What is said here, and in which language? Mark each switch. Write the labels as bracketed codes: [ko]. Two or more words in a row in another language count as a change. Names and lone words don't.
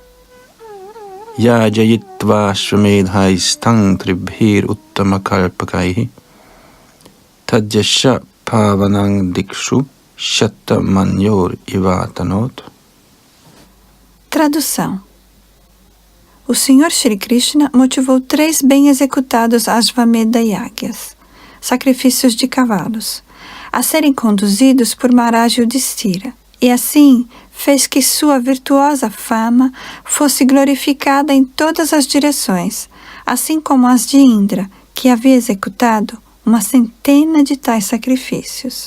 [sa] याजयित्वा श्वमेधैस्तं त्रिभिर् उत्तमकल्पकैः तद्यशः पावनं दिक्षु शतमन्योर् इवातनोत्. [pt] Tradução. O Senhor Shri Krishna motivou 3 bem executados Ashvamedha Yagyas, sacrifícios de cavalos, a serem conduzidos por Maharaj Yudhishthira, e assim fez que sua virtuosa fama fosse glorificada em todas as direções, assim como as de Indra, que havia executado uma centena de tais sacrifícios.